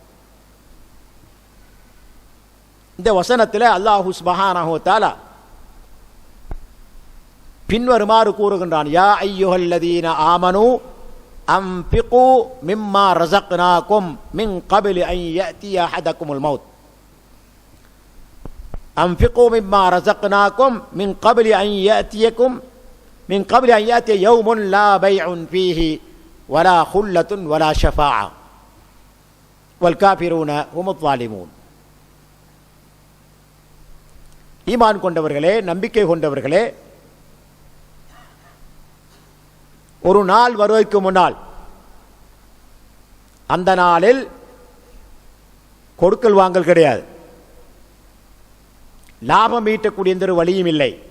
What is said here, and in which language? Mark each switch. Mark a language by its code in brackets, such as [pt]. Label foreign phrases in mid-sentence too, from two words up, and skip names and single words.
[ta] இந்த வசனத்தில் அல்லாஹு [ar] سبحانه وتعالى [ta] பின்வருமாறு கூறுகின்றான், [ar] يا أيها الذين آمنوا أنفقوا مما رزقناكم من قبل أن يأتي أحدكم الموت. أنفقوا مما رزقناكم من قبل أن يأتي يوم لا بيع فيه ولا خلة ولا شفاعة والكافرون هم الظالمون. [ta] ஈமான் கொண்டவர்களே, நம்பிக்கை கொண்டவர்களே, ஒரு நாள் வருவதற்கு முன்னால், அந்த நாளில் கொடுக்கல் வாங்கல் கிடையாது, லாபம் ஈட்டக்கூடிய எந்த ஒரு வழியும் இல்லை.